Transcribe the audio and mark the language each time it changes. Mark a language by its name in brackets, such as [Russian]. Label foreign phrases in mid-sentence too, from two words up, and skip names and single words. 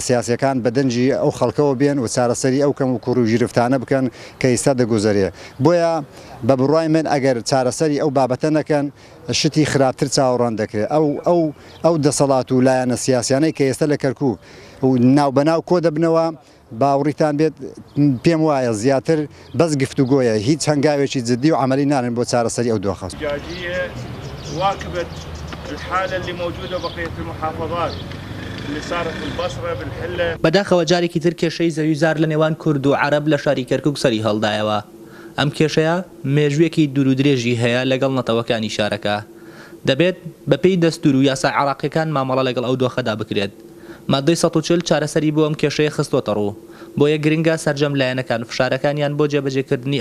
[Central Kurdish] سیاسیەکان بە دەنجی ئەو خەڵکەوە بێن و چارەسەری ئەو کەم و کوڕ و ژیرفتانە بکەن کە ئێستا دەگوزارێ بۆیە بە بڕای من ئەگەر چارەسەری ئەو بابەتە نەکەن شتی خراپتر چاوەڕوان دەکرێت ئەو دەسەڵات و لایەنە سیاسیانەی کە ئێستا لە کەرکووک و ناو بەناو کۆ دەبنەوە باوەڕیتان بێت پێم وایە زیاتر بەس گفتوگۆیە هیچ هەنگاوێکی جدی و عملی نانن بۆ چارەسەری ئەو دۆخە [Arabic] واكبت الحالة اللي موجودة بقية المحافظات اللي صارت بالبصرة بالحلة [Central Kurdish] بەداخەوە جارێکی تر کێشەی زەویزار لە نێوان کورد و عەرەب لە شاری کەرکووک سەری هەڵدایەوە ئەم کێشەیە مێژوویەکی دوور و درێژی هەیە لەگەڵ نەتەوەکانی شارەکە دەبێت بەپێی دەستور و یاسا عێراقیەکان مامەڵە لەگەڵ ئەو دۆخەدا بکرێت مادەی 140 چارەسەری بۆ ئەم کێشەیە خستوەتە ڕوو بۆیە گرنگە سەرجەم لایەنەکان فشارەکانیان بۆ جێبەجێکردنی